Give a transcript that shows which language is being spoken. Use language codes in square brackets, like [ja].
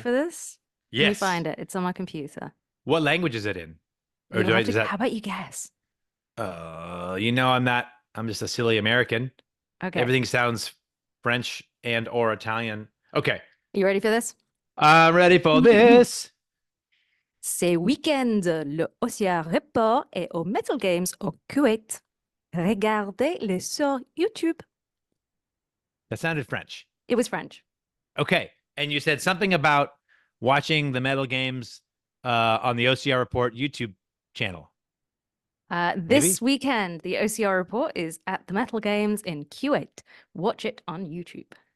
[en] For this? Yes. Let me find it. It's on my computer. What language is it in? Or how about you guess? I'm just a silly American. Okay. Everything sounds French and or Italian. Okay. Are you ready for this? I'm ready for this. [fr] Ce week-end, le OCR Report est au Mettle Games au Kuwait. Regardez-les sur YouTube. [en] That sounded French. It was French. Okay. And you said something about watching the Mettle Games on the OCR Report YouTube channel. This weekend, the OCR Report is at the Mettle Games in Kuwait. Watch it on YouTube.